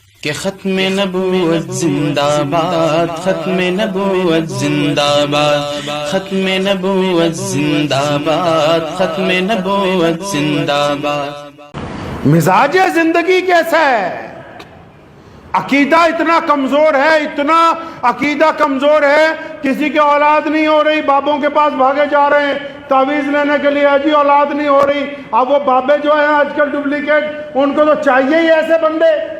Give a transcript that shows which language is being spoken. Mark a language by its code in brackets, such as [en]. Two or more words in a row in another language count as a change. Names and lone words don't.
[ur] کہ ختم نبوت زندہ باد، ختم نبوت زندہ باد، ختم نبوت زندہ باد، ختم نبوت زندہ باد۔ مزاج زندگی کیسا ہے؟ عقیدہ اتنا کمزور ہے، اتنا عقیدہ کمزور ہے، کسی کی اولاد نہیں ہو رہی، بابوں کے پاس بھاگے جا رہے ہیں تعویذ لینے کے لیے، جی اولاد نہیں ہو رہی۔ اب وہ بابے جو ہیں آج کل ڈپلیکیٹ، ان کو تو چاہیے ہی ایسے بندے۔